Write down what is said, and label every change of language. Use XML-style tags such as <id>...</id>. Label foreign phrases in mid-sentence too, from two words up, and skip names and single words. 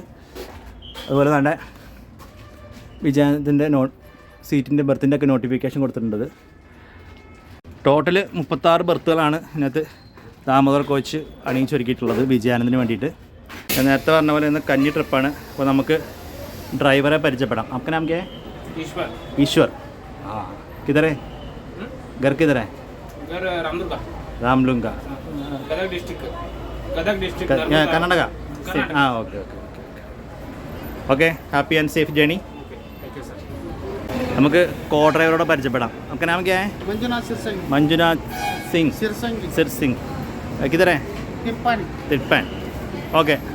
<ml>അതുപോലെ തന്നെ വിജയാനന്ദിൻ്റെ സീറ്റിൻ്റെ ബെർത്തിൻ്റെ ഒക്കെ നോട്ടിഫിക്കേഷൻ കൊടുത്തിട്ടുണ്ട്. ടോട്ടൽ 36 ബെർത്തുകളാണ് ഇതിനകത്ത് ദാമോദർ കോച്ച് അണിയിച്ചൊരുക്കിയിട്ടുള്ളത് വിജയാനന്ദിന് വേണ്ടിയിട്ട്. നേരത്തെ പറഞ്ഞ പോലെ ഇന്ന് കന്നി ട്രിപ്പാണ്. അപ്പോൾ നമുക്ക് ഡ്രൈവറെ പരിചയപ്പെടാം.</ml> <hi>आपका नाम क्या है? ईश्वर. हाँ, किधर है घर? किधर है? घर रामलुंगा, गदग डिस्ट्रिक्ट कर्नाटका. हाँ, ओके.</hi> <en>happy and safe journey.</en> <ml>നമുക്ക് കോ ഡ്രൈവറോട് പരിചയപ്പെടാം.</ml> <hi>आपका नाम क्या है? मंजुनाथ सिंह. सिर सिंह. किधर है? तिरपन. ओके.</hi>